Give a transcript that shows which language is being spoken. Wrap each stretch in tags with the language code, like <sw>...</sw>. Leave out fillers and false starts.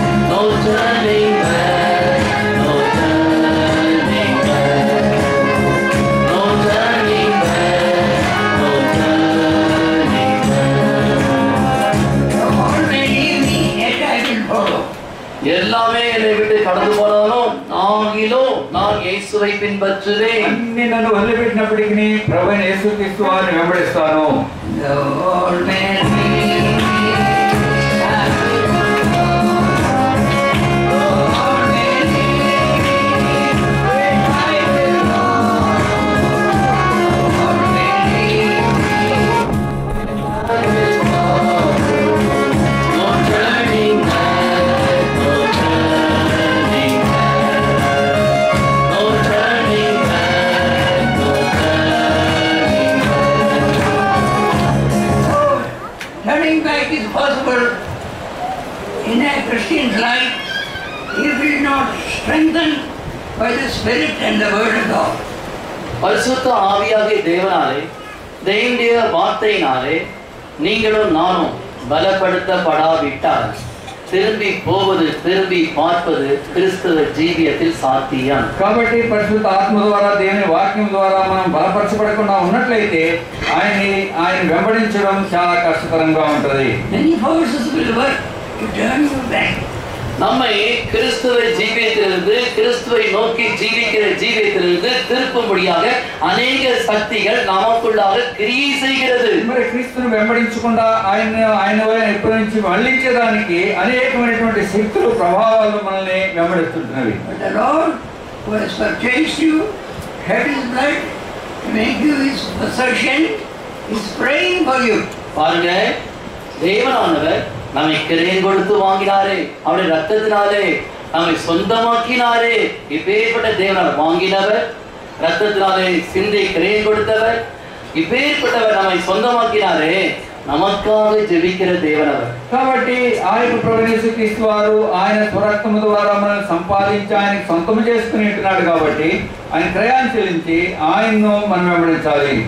<en>No turning back, no turning back. No turning back, no turning back. All may leave me, yet I will follow.</en> <ta>எல்லாமே என்னை விட்டு கடந்து போனாலும் ஆகிலும் நான் இயேசுவை பின்பற்றுவேன்.</ta> <te>అన్ని నన్ను వదిలిపెట్టినప్పటికీ ప్రభువైన యేసుక్రీస్తు వారిని వెంబడిస్తాను.</te> <en>The world may leave me, I will follow. The world may leave me, yet I will follow. The world may leave me, I will follow. No turning back, no turning back. No turning back, no turning back. So, turning back is possible in a Christian's life if it is not strengthened by the Spirit and the Word of God.</en> <ta>பரிசுத்த ஆவியாகிய தேவனாலே தேவனுடைய வார்த்தையினாலே நீங்களும் நானும் பலப்படுத்தப்படாவிட்டால் திரும்பி போவது திரும்பி பார்ப்பது கிறிஸ்தவ ஜீவியத்தில் சாத்தியம்.</ta> <te>కాబట్టి పరిశుద్ధ ఆత్మ ద్వారా దేవుని వాక్యం ద్వారా మనం బలపరచబడకుండా ఉన్నట్లయితే ఆయన వెంబడించడం చాలా కష్టతరంగా ఉంటది.</te> <en>Many forces will work to turn you back.</en> <ta>நம்மை கிறிஸ்துவ ஜீவியத்திலிருந்து கிறிஸ்துவை நோக்கி ஜீவிக்கிற ஜீவியத்திலிருந்து திருப்பும்படியாக அநேக சக்திகள் நமக்குள்ளாக கிரியை செய்கிறது.</ta> <te>మరి క్రీస్తును వెంబడించకుండా ఆయన ఎప్పటి నుంచి మళ్ళించేదానికి అనేకమైనటువంటి శక్తులు ప్రభావాలు మనల్ని వెంబడిస్తుంటున్నవి.</te> <en>But the Lord who has purchased you, shed His blood to make you His possession, is praying for you.</en> <ta>பாருங்க, தேவனானவர் நம்மை கிரயம் கொடுத்து வாங்கினாரே, அவருடைய ரத்தத்தினாலே நம்மை சொந்தமாக்கினாரே. இப்பேற்பட்ட தேவனால் வாங்கினவர், ரத்தத்தினாலே சிந்தை கிரயம் கொடுத்தவர், இப்பேற்பட்டவர் நம்மை சொந்தமாக்கினாரே. நமக்காக ஜெபிக்கிற தேவனவர்.</ta> <te>కాబట్టి ఆయన ప్రభువైన యేసుక్రీస్తు వారు ఆయన స్వరక్తము ద్వారా మనల్ని సంపాదించి ఆయనకి సొంతము చేసుకుని ఉంటున్నాడు. కాబట్టి ఆయన క్రయాన్ని చెల్లించి ఆయన్ను మనం వెంబడించాలి.</te>